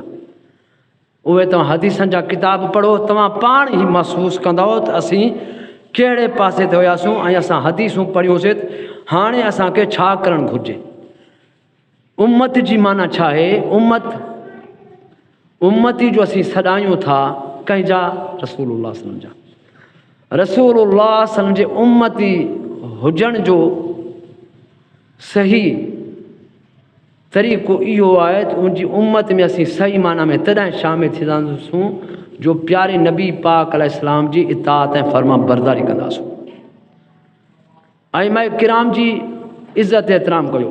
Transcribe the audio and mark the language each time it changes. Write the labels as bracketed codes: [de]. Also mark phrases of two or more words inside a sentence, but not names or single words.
[sd] उहे तव्हां हदीसनि जा किताब पढ़ो, तव्हां पाण ई महसूसु कंदव त असीं कहिड़े पासे ते हुयासीं ऐं असां हदीसूं पढ़ियूंसीं हाणे असांखे छा करणु घुरिजे। उम्मत जी माना छा आहे? उम्मती जो असीं सॾायूं था कंहिंजा? [ar] رسول الله صلى الله عليه وسلم जा। رسول الله صلى الله عليه وسلم [sd] जे उम्मती हुजण जो सही तरीक़ो इहो आहे त उनजी उम्मत में असीं सही माना में तॾहिं शामिल थींदासूं जो प्यारे नबी पाक अलैहिस्सलाम जी इताअत ऐं फर्मा बरदारी कंदासूं। आइमा किराम जी इज़्ज़त एहतराम कयो।